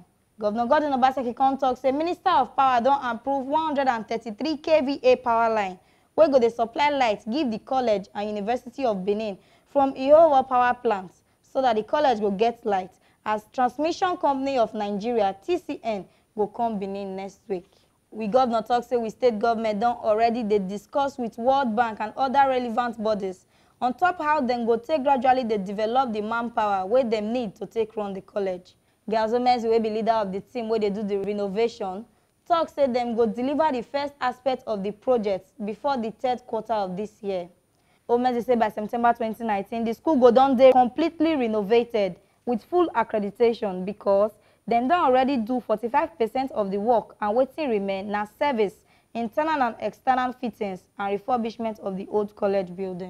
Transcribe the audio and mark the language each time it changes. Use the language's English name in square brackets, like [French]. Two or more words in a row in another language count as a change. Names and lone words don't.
[Nigerian Pidgin] Governor Obaseki come talk say Minister of Power don approve 133 kVA power line wey go dey supply light give the college and University of Benin from Ihoho power plant so that the college go get light as Transmission Company of Nigeria (TCN) go come Benin next week. We governor talk say we state government don already dey discuss with World Bank and other relevant bodies on top how dem go take gradually dey develop the manpower wey dem need to take run the college. Gazomezi, wey be leader of the team where they do the renovation, talk say them go deliver the first aspect of the project before the 3rd quarter of this year. Omezi say by September 2019, the school go don dey completely renovated with full accreditation because them don already do 45% of the work and wetin remain na service, internal and external fittings and refurbishment of the old college building.